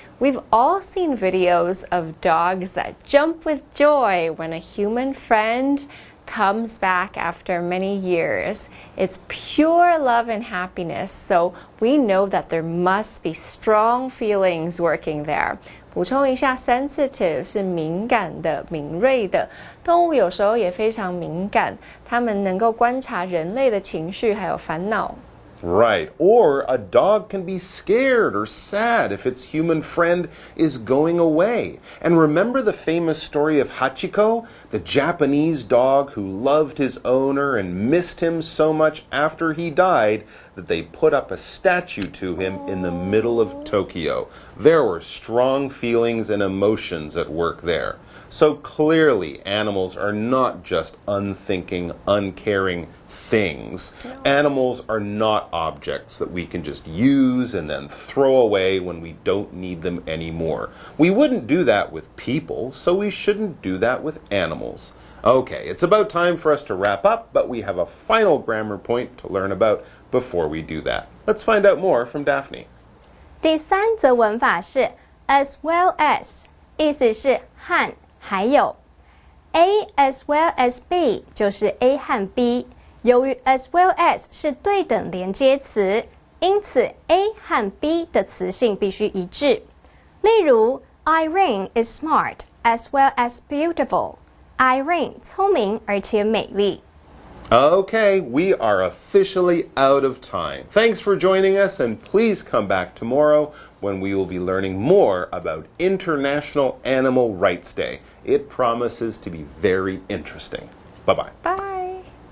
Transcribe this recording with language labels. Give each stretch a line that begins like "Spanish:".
English: We've all seen videos of dogs that jump with joy when a human friend comes back after many years. It's pure love and happiness, so we know that there must be strong feelings working there.
Chinese: 补充一下 sensitive 是敏感的、敏锐的。动物有时候也非常敏感，它们能够观察人类的情绪还有烦恼。
English: Right. Or a dog can be scared or sad if its human friend is going away. And remember the famous story of Hachiko, the Japanese dog who loved his owner and missed him so much after he died that they put up a statue to him in the middle of Tokyo. There were strong feelings and emotions at work there. So clearly, animals are not just unthinking, uncaring things. Animals are not objects that we can just use and then throw away when we don't need them anymore. We wouldn't do that with people, so we shouldn't do that with animals. Okay, it's about time for us to wrap up, but we have a final grammar point to learn about before we do that. Let's find out more from Daphne.
Chinese: 第三则文法是 as well as， 意思是和还有。 A as well as B 就是 A 和 B， 由于 as well as 是对等连接词，因此 A 和 B 的词性必须一致。例如
English: Irene is smart as well as beautiful.
Chinese: Irene 聪明而且美丽。
English: Okay, we are officially out of time. Thanks for joining us, and please come back tomorrow when we will be learning more about International Animal Rights Day. It promises to be very interesting. Bye-bye. Bye.